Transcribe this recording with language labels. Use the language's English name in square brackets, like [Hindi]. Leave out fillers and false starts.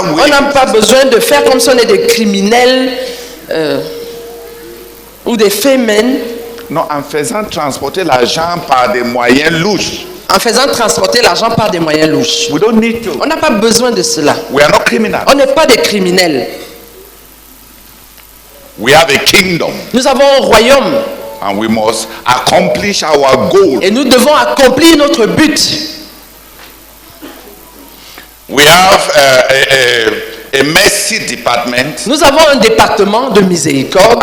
[French] On n'a pas besoin de faire comme si on est des criminels ou des fémènes. Non, en faisant transporter l'argent par des moyens louches. En faisant transporter l'argent par des moyens louches. [English] We don't need to. [French] On n'a pas besoin de cela. [English] We are not criminals. [French] On n'est pas des criminels. [English] We have a kingdom. [French] Nous avons un royaume. [English] And we must accomplish our goal. [French] Et nous devons accomplir notre but. [English] We have a mercy department, [French] Nous avons un département de miséricorde